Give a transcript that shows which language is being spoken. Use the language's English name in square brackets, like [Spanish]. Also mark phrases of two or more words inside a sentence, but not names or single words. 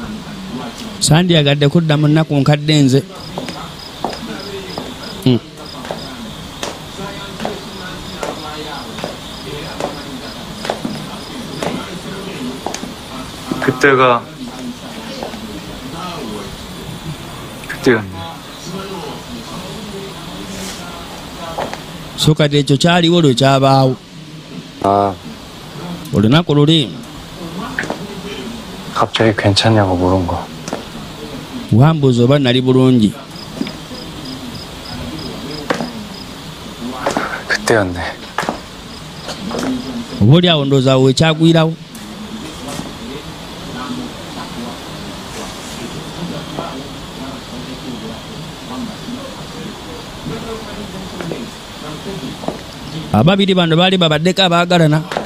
[Ganda] sandyagadde kudda mu nnaku nkadde nze [Korean] 그때였네. [Ganda] so kati ekyo kyaliwo lwe kyabaawo [Korean] 아, [Ganda] olunaku luli [Korean] 갑자기 괜찮냐고 물은 거. [Ganda] wambuuza oba nali bulungi [Korean] 그때였네. [Ganda] oba oli awo ndowooza awo wekyagwirawo ababiri bano baali babaddeko abaagalana